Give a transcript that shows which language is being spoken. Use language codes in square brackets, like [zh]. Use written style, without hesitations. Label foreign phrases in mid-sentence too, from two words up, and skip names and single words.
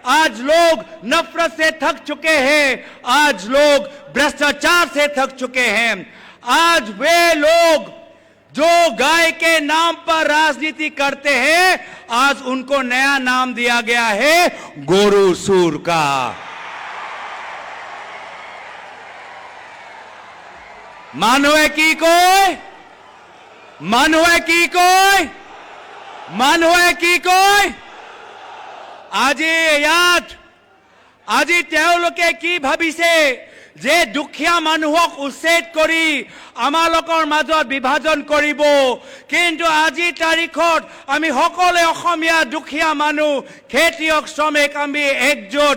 [hi] आज लोग नफरत से थक चुके हैं, आज लोग भ्रष्टाचार से थक चुके हैं। आज वे लोग जो गाय के नाम पर राजनीति करते हैं, आज उनको नया नाम दिया गया है गोरू सूर का। [as] মানুহে কি কয়, মানুহে কি কয়, মানুহে কি কয়? আজি তেওঁলোকে কি ভাবিছে যে দুখীয়া মানুহক উচ্ছেদ কৰি আমালোকৰ মাজত বিভাজন কৰিব, কিন্তু আজিৰ তাৰিখত আমি সকলোৱে অসমীয়া দুখীয়া মানুহ, খেতিয়ক, শ্ৰমিক আমি একজোট।